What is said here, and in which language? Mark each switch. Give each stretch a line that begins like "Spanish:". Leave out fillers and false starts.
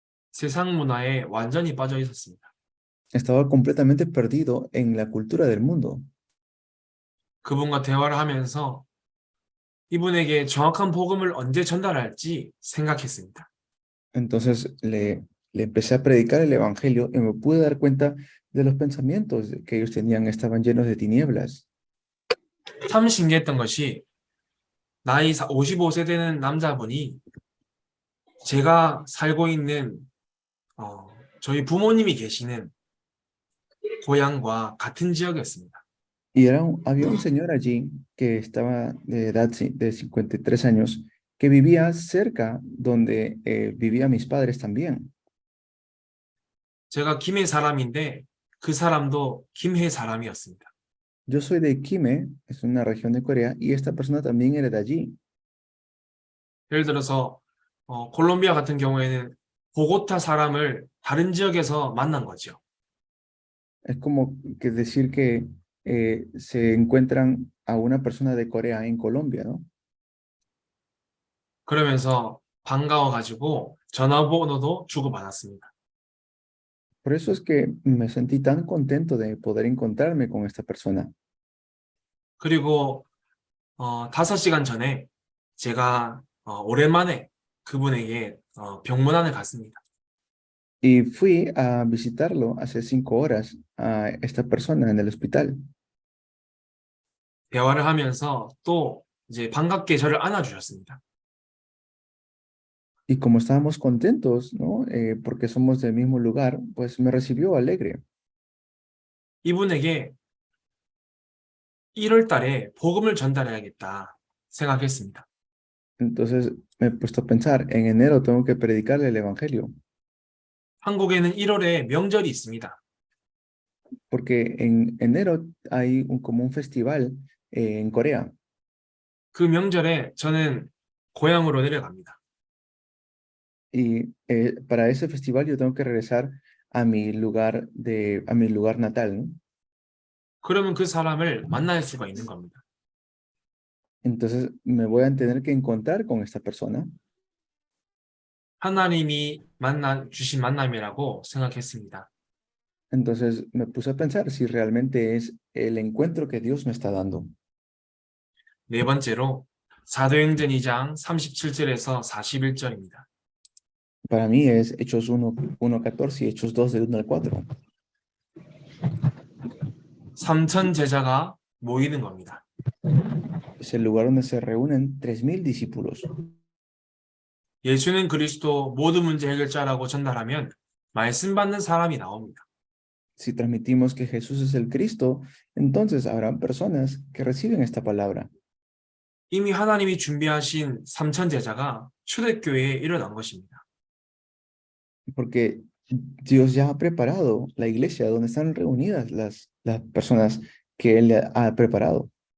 Korean: 세상 문화에 완전히 빠져 있었습니다.
Spanish: Estaba completamente perdido en la cultura del mundo.
Korean: 그분과 대화를 하면서 이분에게 정확한 복음을 언제 전달할지 생각했습니다.
Spanish: Entonces le empecé a predicar el evangelio y me pude dar cuenta de los pensamientos que ellos tenían, estaban llenos de tinieblas.
Korean: 참 신기했던 것이 나이 55세 되는 남자분이 제가 살고 있는 저희 부모님이 계시는 고향과 같은 지역이었습니다.
Spanish: Y había un señor allí que estaba de edad de 53 años que vivía cerca donde vivían mis padres también.
Korean: 제가 김해 사람인데 그 사람도 김해 사람이었습니다.
Spanish: Yo soy de Gimhae, es una región de Corea, y esta persona también era de allí.
Korean: 예를 들어서 콜롬비아 같은 경우에는 보고타 사람을 다른 지역에서 만난 거죠.
Spanish: Es como que decir que se encuentran a una persona de Corea en Colombia, ¿no?
Korean: 그러면서 반가워가지고 전화번호도 주고받았습니다.
Spanish: Por eso es que me sentí tan contento de poder encontrarme con esta persona.
Korean: 그리고 5시간 전에 제가 오랜만에 그분에게 병문안을 갔습니다.
Spanish: Y fui a visitarlo hace 5 horas a esta persona en el hospital.
Korean: 대화를 하면서 또 이제 반갑게 저를 안아주셨습니다.
Spanish: Y como estábamos contentos, ¿no? Porque somos del mismo lugar, pues me recibió alegre.
Korean: 이분에게 1월 달에 복음을 전달해야겠다 생각했습니다.
Spanish: Entonces me he puesto a pensar, en enero tengo que predicarle el evangelio.
Korean: 한국에는 1월에 명절이 있습니다.
Spanish: Porque en enero hay como un festival en Corea.
Korean: 그 명절에 저는 고향으로 내려갑니다.
Spanish: Y para ese festival yo tengo que regresar a mi lugar natal, ¿no?
Korean: 그러면 그 사람을 만날 수가 있는 겁니다.
Spanish: Entonces me voy a tener que encontrar con esta persona.
Korean: 하나님이 주신 만남이라고 생각했습니다.
Spanish: Entonces me puse a pensar si realmente es el encuentro que Dios me está dando.
Korean: 네 번째로 사도행전 2장 37절에서 41절입니다.
Spanish: Para mí es Hechos 1:14 y Hechos 2 del 1 al 4.
Korean: 3천 제자가 모이는 겁니다.
Spanish: Es el lugar donde se reúnen 3,000 discípulos.
Korean: 예수는 그리스도 모든 문제 해결자라고 전달하면 말씀 받는 사람이 나옵니다.
Spanish: Si transmitimos que Jesús es el Cristo, entonces habrán personas que reciben esta palabra.
Korean: 이미 하나님이 준비하신 3천 제자가 초대교회에 일어난 것입니다.
Spanish: Porque Dios ya ha preparado la iglesia donde están reunidas las personas que Él ha preparado.